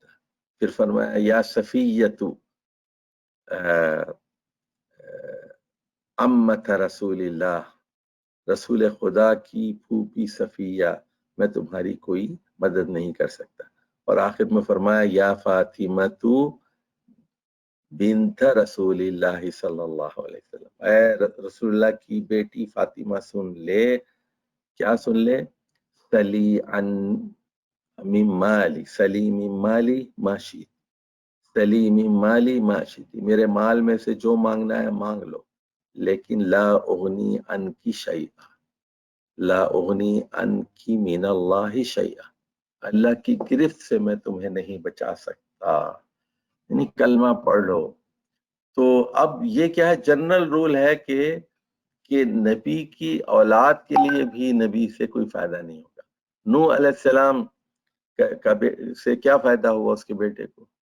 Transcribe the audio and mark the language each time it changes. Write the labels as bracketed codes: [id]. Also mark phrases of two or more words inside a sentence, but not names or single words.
[ur] پھر فرمایا [ar] یا صفیۃ امت رسول اللہ، [ur] رسول خدا کی پھوپھی صفیہ، میں تمہاری کوئی مدد نہیں کر سکتا۔ اور آخر میں فرمایا [ar] یا فاطمہ بنت رسول اللہ صلی اللہ علیہ وسلم، [ur] اے رسول اللہ کی بیٹی فاطمہ سن لے، کیا سن لے؟ [ar] سلی عن من مالی، سلی من مالی ما شئت، سلی من مالی ما شئت، [ur] میرے مال میں سے جو مانگنا ہے مانگ لو، لیکن [ar] لا اغنی عنکی شیئا، لا اغنی عنکی من اللہ شیئا، [ur] اللہ کی گرفت سے میں تمہیں نہیں بچا سکتا، یعنی کلمہ پڑھ لو۔ تو اب یہ کیا ہے؟ [en] general rule [ur] ہے کہ نبی کی اولاد کے لیے بھی نبی سے کوئی فائدہ نہیں ہوگا۔ نوح علیہ السلام سے کیا فائدہ ہوا اس کے بیٹے کو؟